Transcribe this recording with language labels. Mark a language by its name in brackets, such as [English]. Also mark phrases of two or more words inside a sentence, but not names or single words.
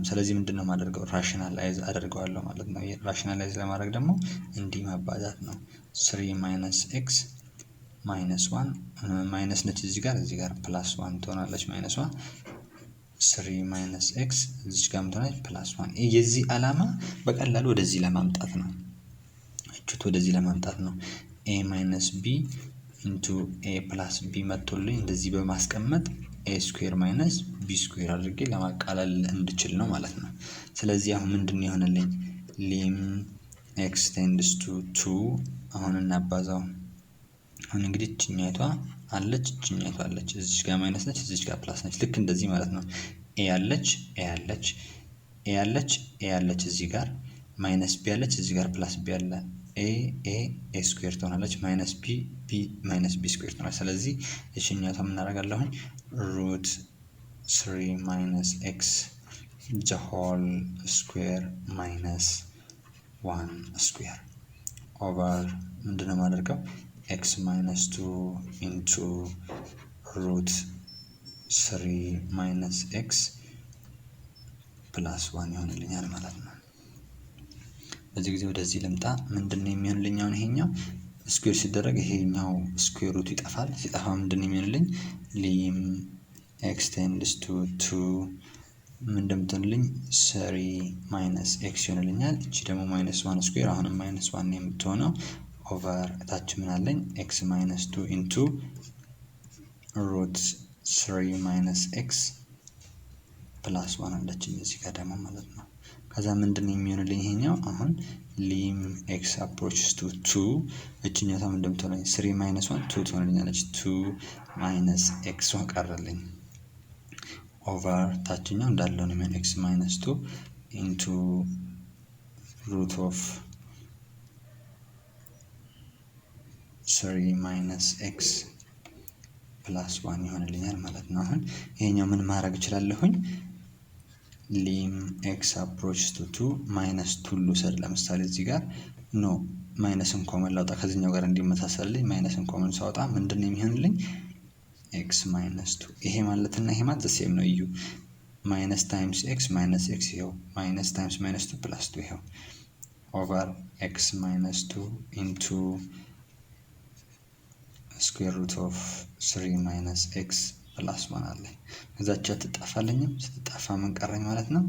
[Amharic] ስለዚህ ምንድነው ማደርገው ራሽናላይዝ አደርጋለሁ ማለት ነው ራሽናላይዝ ለማድረግ ደግሞ እንዲህ ማባዛት ነው [English] 3 minus x minus 1 [Amharic] ማይነስ ነች እዚህ ጋር ፕላስ 1 ትሆናለች ማይነስ 1 [English] 3 minus x [Amharic] እዚህ ጋር ምትሆናለች ፕላስ 1 የዚህ ዓላማ በቀላሉ ወደዚህ ለማምጣት ነው እቺት ወደዚህ ለማምጣት ነው [English] a minus b into a plus b [Amharic] መጥቶልኝ እንደዚህ በማስቀመጥ [English] a square minus b square [Amharic] አድርጌ ለማቃለል እንድችል ነው ማለት ነው ስለዚህ አሁን ምንድነው ይሆነልኝ [English] lim extends to 2 [Amharic] አሁን እናባዛው አሁን እንግዲህ እቺኛቷ አለች እዚህ ጋር ማይነስ ነች እዚህ ጋር ፕላስ ነች ልክ እንደዚህ ማለት ነው a ያለች እዚህ ጋር ማይነስ b ያለች እዚህ ጋር ፕላስ b ያለ a ስኩዌር ትሆናለች ማይነስ b ማይነስ b ስኩዌር ትሆናለች ስለዚህ እሺኛቷ ምን እናደርጋለሁኝ [English] root 3 minus x the whole square minus 1 square over [Amharic] ምንድነው ማደርገው [English] x minus 2 into root 3 minus x [Amharic] plus 1 ይሆንልኛል ማለት ነው በዚህ ጊዜ ወደዚህ ልምጣ ምንድነው የሚሆንልኝ አሁን ይሄኛው ስኩዌር ሲደረግ ይሄኛው ስኩዌር ሩት ይጠፋል ሲጠፋ ምንድነው የሚሆንልኝ lim [English] extends to 2 [Amharic] ምንድነው 3 minus x ይሆንልኛል እቺ ደግሞ -1 ስኩዌር አሁንም -1 የምትሆነው ኦቨር ታች ምን አለኝ [English] x minus 2 into root 3 minus x plus 1 [Amharic] አለችኝ እዚህ ጋር ደግሞ ማለት ነው ከዛ ምንድነው የሚሆንልኝ ይሄኛው አሁን [English] lim x approaches to 2 [Amharic] እቺኛው ታም እንደምትሆነኝ [English] 3 minus 1 [Amharic] 2 ትሆንልኛለች [English] 2 minus x [Amharic] ቀረልኝ ኦቨር ታችኛው እንዳለው ነው [English] x minus 2 into root of 3 minus x [Amharic] plus 1 ይሆንልኛል ማለት ነው አሁን ይሄኛው ምን ማድረግ እችላለሁኝ [English] lim x approaches to 2 minus 2 [Amharic] ልውሰድ። ለምሳሌ እዚህ ጋር ኖ ማይነስን ኮመን ላውጣ ከዚህኛው ጋር እንዲመሳሰልልኝ ማይነስን ኮመን ሳውጣ ምንድን ነው የሚሆንልኝ? [English] x minus 2። [Amharic] ይሄ ማለትና ይሄ ማለት ዘሴም ነው። እዩ [English] minus times x minus x [Amharic] ይኸው [English] minus times minus 2 plus 2 [Amharic] ይኸው [English] over x minus 2 into square root of 3 minus x plus 1 [Amharic] አለ። ከዛቻ ትጠፋለኝም ስትጠፋ ምን ቀረኝ ማለት ነው?